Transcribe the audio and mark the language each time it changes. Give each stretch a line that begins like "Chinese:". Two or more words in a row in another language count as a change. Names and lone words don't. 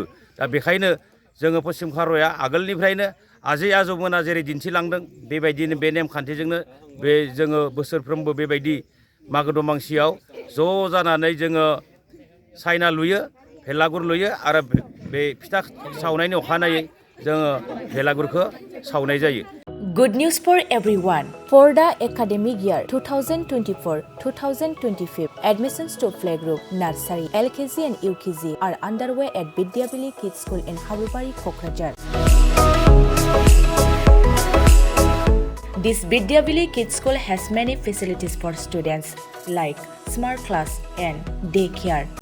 Bodo: दा बेखायनो जोङो पश्चिम खारुवाया आगोलनिफ्रायनो आजै आजौमोना जेरै दिन्थिलांदों बेबायदिनो बे नेमखान्थिजोंनो जोङो बोसोरफ्रोमबो बेबायदि मागो दमासियाव ज' जानानै जोङो सायना लुयो, बेलागुर लुयो आरो बे फिथा सावनायनि अखानायै जोङो बेलागुरखौ सावनाय जायो।
English: Good news for everyone. For the academic year 2024-2025, admissions to playgroup, nursery, LKG and UKG are underway at Vidyavili Kids School in Habubari, Kokrajhar. This Vidyavili Kids School has many facilities for students like smart class and daycare,